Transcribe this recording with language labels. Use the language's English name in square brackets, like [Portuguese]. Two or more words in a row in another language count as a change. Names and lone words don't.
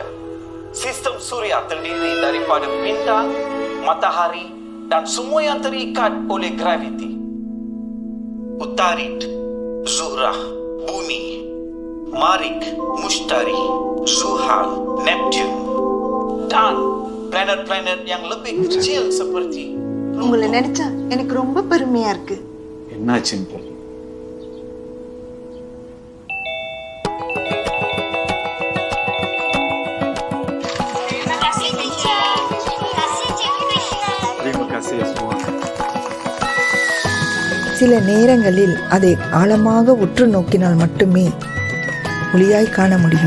[Malay] Sistem suria terdiri daripada bintang, matahari dan semua yang terikat oleh graviti. Utarid, Zuhrah, Bumi, Marik, Mushtari, Zuhal, Neptune dan planet-planet yang lebih kecil seperti [Tamil] உங்களை நினைச்சா எனக்கு ரொம்ப பெருமையா இருக்கு. என்னாச்சுன்னு தெரியல. [Malay] Terima kasih semua. [Tamil] சில நேரங்களில் அதை ஆழமாக உற்று நோக்கினால் மட்டுமே ஒளியாய் காண முடியும்.